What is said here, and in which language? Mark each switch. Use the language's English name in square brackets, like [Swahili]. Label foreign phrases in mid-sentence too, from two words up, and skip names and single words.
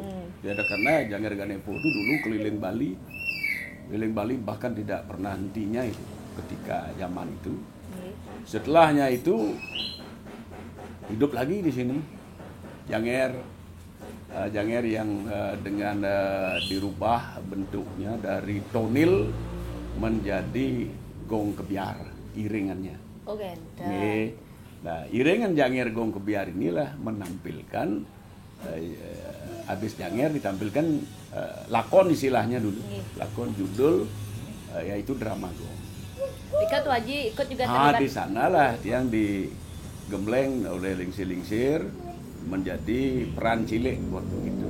[Indonesian] Ya, karena Janger Ganevo itu dulu keliling Bali bahkan tidak pernah hentinya itu ketika zaman itu. Setelahnya itu hidup lagi di sini Janger yang dengan dirubah bentuknya dari tonil menjadi gong kebiar iringannya. Nah, iringan Janger gong kebiar inilah menampilkan habis Janger ditampilkan lakon istilahnya dulu. Lakon judul yaitu drama gong. Ika Tuh Haji ikut juga terlibat. Di sanalah yang digembleng oleh lingsir-lingsir menjadi peran cilik waktu itu.